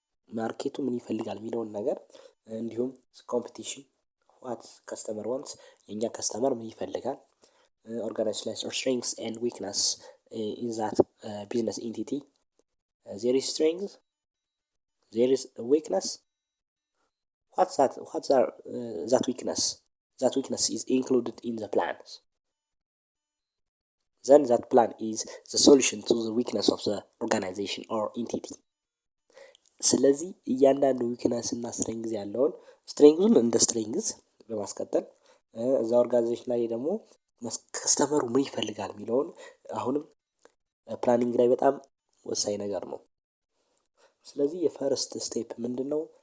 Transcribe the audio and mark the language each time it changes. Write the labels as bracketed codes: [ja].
[am] ማርኬቱ ምን ይፈልጋል የሚለውን ነገር እንዲሁም ኮምፒቲሽን ዋት ከስተመር ዋንትስ የኛ ከስተመር ምን ይፈልጋል፣ ኦርጋናይዜሽናል ስትሬንግስ ኤንድ ዊክነስ ኢን ዛት ቢዝነስ ኢንቲቲ። [en] there is strength, there is a weakness. What's that weakness? That weakness is included in the plans. Then that plan is the solution to the weakness of the organization or entity. [am] ስለዚህ እያንዳንዱ ዊክነስ እና ስትሬንግዝ ያለውን ስትሬንግዙን እንደ ስትሬንግዝ በማስቀጠል እዛ ኦርጋናይዜሽን ላይ ደግሞ ከስተመሩ ምን ይፈልጋል የሚለውን አሁንም ፕላኒንግ ላይ በጣም ወሳኝ ነገር ነው። ስለዚህ የፈርስት ስቴፕ ምንድነው?